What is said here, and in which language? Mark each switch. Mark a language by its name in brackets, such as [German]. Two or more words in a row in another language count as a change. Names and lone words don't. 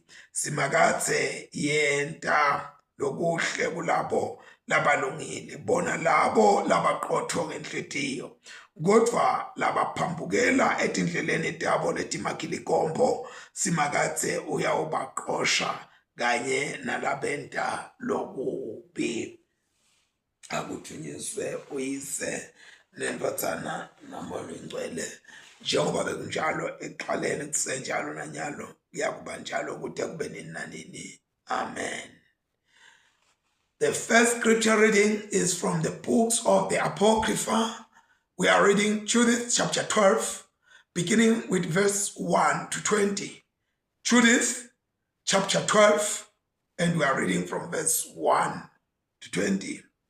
[Swati] Simakatse yenta lokuhle kulabo labalungile, bona labo labaqotho ngenhlitiyo, kodwa labaphambukela etindleleni tabo letimakilikombo Simakatse uyawubaqosha kanye nalabenta lokubi. Akuthunyiswe uyise nendodzana naMoya Oyingcwele, njengoba bekunjalo ekuqaleni kusenjalo nanyalo kuyakuba njalo kude kube nini nanini. Amen. [English] The first scripture reading is from the books of the Apocrypha. We are reading Judith chapter 12, beginning with verse 1 to 20. Judith chapter 12, and we are reading from verse 1 to 20.